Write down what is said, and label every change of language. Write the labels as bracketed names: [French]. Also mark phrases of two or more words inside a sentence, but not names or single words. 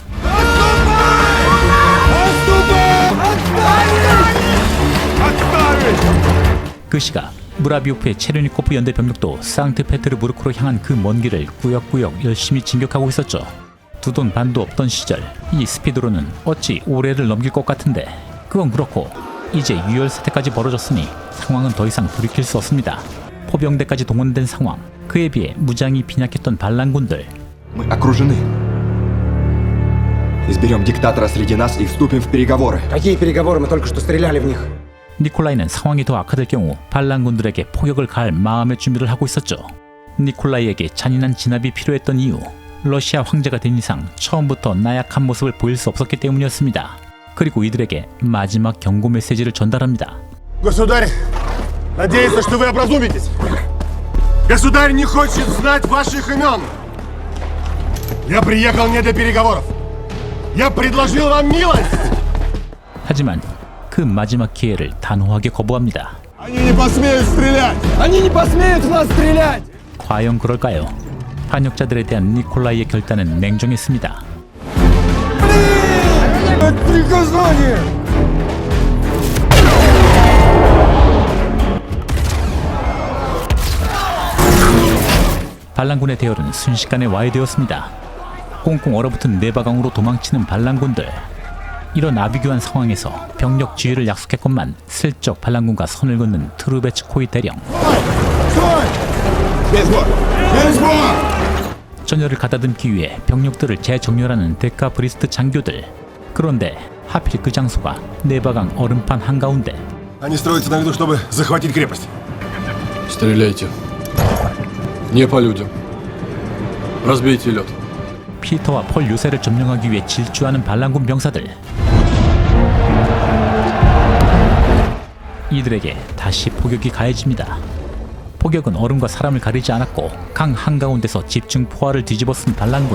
[Korean] 그 시각 무라비오프의 체르니코프 연대 병력도 상트페테르부르크로 향한 그 먼 길을 꾸역꾸역 열심히 진격하고 있었죠. 두 돈 반도 없던 시절 이 스피드로는 어찌 올해를 넘길 것 같은데 그건 그렇고 이제 유혈 사태까지 벌어졌으니 상황은 더 이상 돌이킬 수 없습니다. 포병대까지 동원된 상황. 그에 비해 무장이 빈약했던 반란군들. [Russian] Мы окружены. Изберем диктатора среди нас и вступим в переговоры. Какие переговоры? Мы только что стреляли в них. [Korean] 니콜라이는 상황이 더 악화될 경우 반란군들에게 포격을 가할 마음의 준비를 하고 있었죠. 니콜라이에게 잔인한 진압이 필요했던 이유, 러시아 황제가 된 이상 처음부터 나약한 모습을 보일 수 없었기 때문이었습니다. 그리고 이들에게 마지막 경고 메시지를 전달합니다. [Russian] Государь, надеется, что вы образумитесь. Государь не хочет знать ваших имен. Я приехал не для переговоров. Я предложил вам милость. [Korean] 하지만 그 마지막 기회를 단호하게 거부합니다. [Russian] Они не посмеют стрелять. Они не посмеют в нас стрелять. [Korean] 과연 그럴까요? 반역자들에 대한 니콜라이의 결단은 냉정했습니다. [Russian] Это приказание. [Korean] 반란군의 대열은 순식간에 와해되었습니다. 꽁꽁 얼어붙은 내바강으로 도망치는 반란군들. 이런 아비규환 상황에서 병력 지휘를 약속했건만 슬쩍 반란군과 선을 긋는 트루베츠코이 대령. 전열을 가다듬기 위해 병력들을 재정렬하는 데카브리스트 장교들. 그런데 하필 그 장소가 내바강 얼음판 한가운데. [Russian] Они строятся на виду, чтобы захватить крепость. Стреляйте. Не по людям. Разбейте лед. [Korean] 피터와 폴 요새를 점령하기 위해 질주하는 반란군 병사들. 이들에게 다시 포격이 가해집니다. 포격은 얼음과 사람을 가리지 않았고 강 한가운데서 집중 포화를 뒤집어 쓴 반란군.